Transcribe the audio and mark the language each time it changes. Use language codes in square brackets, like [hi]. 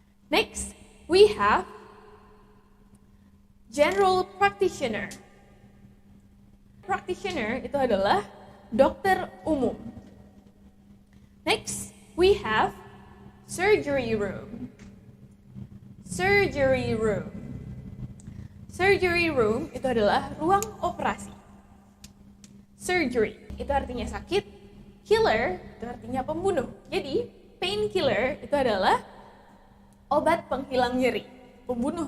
[en] Next, we have general practitioner. [id] Practitioner itu adalah dokter umum. [en] Next, we have surgery room. Surgery room. [id] Surgery room itu adalah ruang operasi. Surgery itu artinya sakit, killer itu artinya pembunuh. Jadi, painkiller itu adalah obat penghilang nyeri, pembunuh.